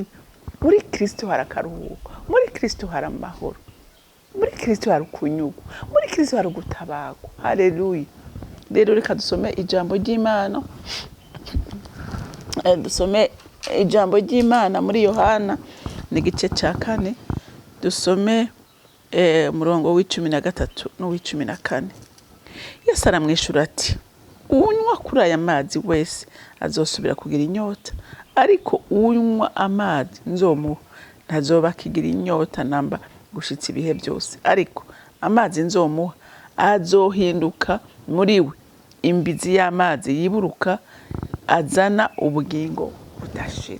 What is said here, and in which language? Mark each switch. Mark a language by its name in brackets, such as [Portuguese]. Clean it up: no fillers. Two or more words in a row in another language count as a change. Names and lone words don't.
[Rundi] Muri Kristo hari akaruhuko, muri Kristo hari amahoro, muri Kristo hari kunyugwa, muri Kristo hari gutabarwa. Haleluya. Rero reka dusome ijambo ry'Imana dusome ijambo ry'Imana muri Yohana n'igice cya 4 dusome murongo w'13 n'uw'14. Yesu aramwishura ati unywa kuri aya mazi wese azosubira kugira inyota ariko unywa amazi nzomuha ntazoba kigira inyota namba gushitsa ibihe byose ariko amazi nzomuha azohinduka muri we imbizi y'amazi yiburuka azana ubugingo budashira.